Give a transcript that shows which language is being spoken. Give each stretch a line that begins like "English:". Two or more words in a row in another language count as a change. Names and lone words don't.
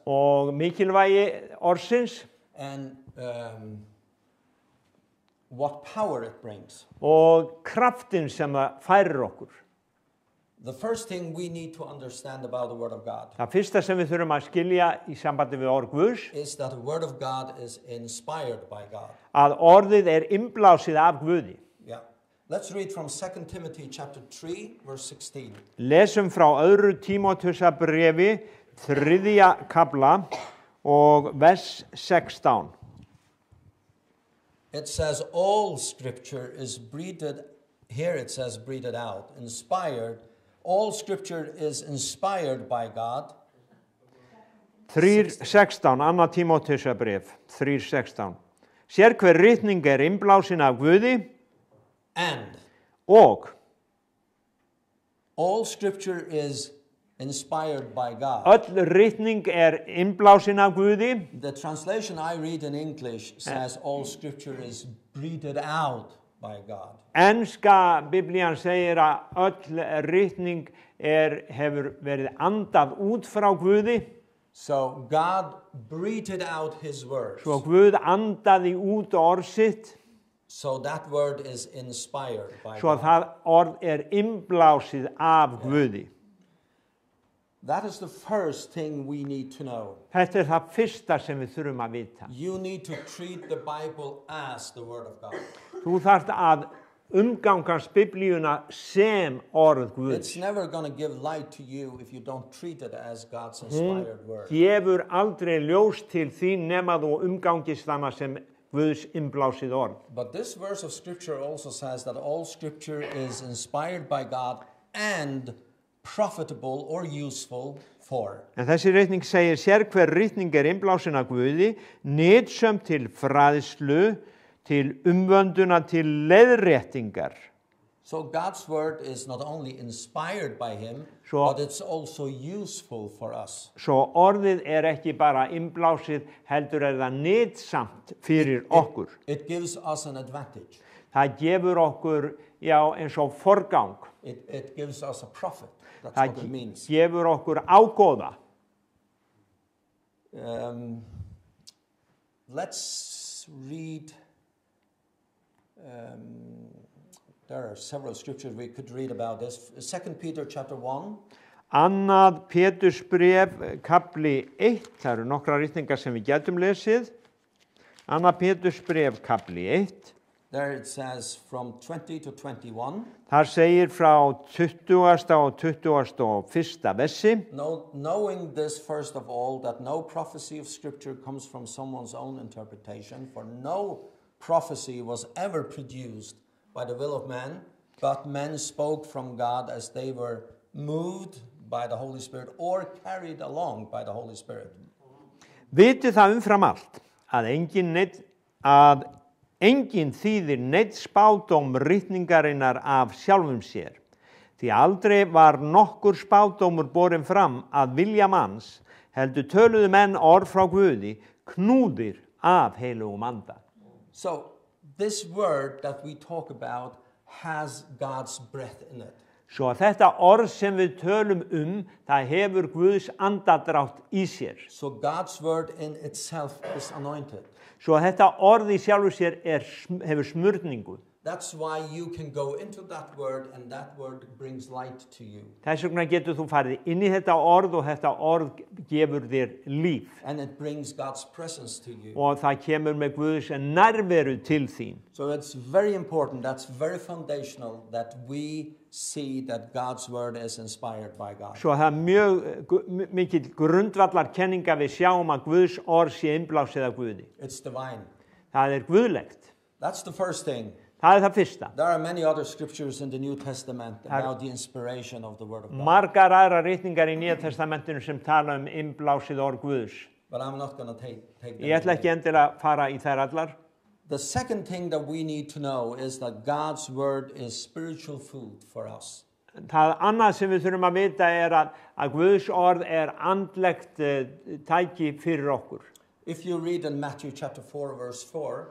Icelandic: og mikilvægi orðsins
English: and what power it brings.
Icelandic: og kraftin sem það færir okkur.
English: The first thing we need to understand about the word of God
Icelandic: Það fyrsta sem við þurfum að skilja í sambandi við orð Guðs,
English: is that the word of God is inspired by God.
Icelandic: að orðið innblásið af Guði.
English: Yeah. Let's read from 2 Timothy chapter 3 verse 16.
Icelandic: Lesum frá öðru Tímóteusarbréfi, 3. kafla og vers 16.
English: It says all scripture is breathed, here it says breathed out, inspired. All scripture is inspired by God. 3.16,
Icelandic: annað Tímóteusarbréf, 3.16. Sér hver ritning innblásin af Guði
English: And
Icelandic: og
English: all scripture is inspired by God.
Icelandic: öll ritning innblásin af Guði.
English: The translation I read in English says all scripture is breathed out by God.
Icelandic: Enska Biblían segir að öll ritning hefur verið andað út frá Guði,
English: So God breathed out his words.
Icelandic: svo Guð andaði út orð sitt,
English: So that word is inspired by
Icelandic: svo
English: God.
Icelandic: það orð innblásið af Guði.
English: That is the first thing we need to know.
Icelandic: Þetta það fyrsta sem við þurfum að vita.
English: You need to treat the Bible as the word of God.
Icelandic: Þú þarft að umgangast Biblíuna sem orð Guðs.
English: It's never going to give light to you if you don't treat it as God's inspired word.
Icelandic: Gefur aldrei ljós til þín nema þú umgangist hana sem Guðs innblásið orð.
English: But this verse of scripture also says that all scripture is inspired by God and profitable or useful for.
Icelandic: En þessi ritning segir hver ritning innblásin af Guði, nytsöm til fræðslu, til umvönduna, til leiðréttingar.
English: So God's word is not only inspired by him,
Icelandic: Svo-
English: but it's also useful for us.
Icelandic: Svo orðið ekki bara innblásið, heldur það nytsamt fyrir okkur.
English: It gives us an advantage.
Icelandic: Það gefur okkur, eins og forgang.
English: It gives us a profit. That's
Icelandic: Það
English: what it means.
Icelandic: gefur okkur ágóða.
English: Let's read. There are several scriptures we could read about this. 2 Peter chapter 1.
Icelandic: Annað Pétursbréf, kapli 1, það eru nokkrar ritningar sem við getum lesið. Annað Pétursbréf, kapli 1.
English: There it says from 20 to 21.
Icelandic: Þar segir frá 20. og 21. versi.
English: Knowing this, first of all, that no prophecy of Scripture comes from someone's own interpretation, for no prophecy was ever produced by the will of man, but men spoke from God as they were moved by the Holy Spirit or carried along by the Holy Spirit.
Icelandic: Vitið það umfram allt að engin þýðir neitt spádóm ritningarinnar af sjálfum sér. Því aldrei var nokkur spádómur borinn fram að vilja manns, heldur töluðu menn orð frá Guði, knúðir af heilugum anda.
English: So, this word that we talk about has God's breath in it.
Icelandic: Svo þetta orð sem við tölum það hefur Guðs andadrátt í sér.
English: So, God's word in itself is anointed.
Icelandic: Svo þetta orð í sjálfu sér hefur smurningu.
English: That's why you can go into that word and that word brings light to you.
Icelandic: Þess vegna getur þú farið inn í þetta orð og þetta orð gefur þér líf.
English: And it brings God's presence to you.
Icelandic: Og það kemur með Guðs nærveru til þín.
English: So it's very important, that's very foundational that we see that God's word is inspired by God.
Icelandic: Svo það mjög mikill grundvallarkenninga við sjáum að Guðs orð sé innblásið af Guði.
English: It's divine.
Icelandic: Það guðlegt.
English: That's the first thing.
Icelandic: Það það fyrsta.
English: There are many other scriptures in the New Testament about the inspiration of the word of God.
Icelandic: Margar aðrar ritningar í Nýja testamentinu sem tala innblásið orð Guðs.
English: But I'm not going to take them.
Icelandic: Ég ætla ekki endilega að fara í þær allar.
English: The second thing that we need to know is that God's word is spiritual food for us.
Icelandic: Það annað sem við þurfum að vita að Guðs orð andlegt tæki fyrir okkur.
English: If you read in Matthew chapter 4 verse 4.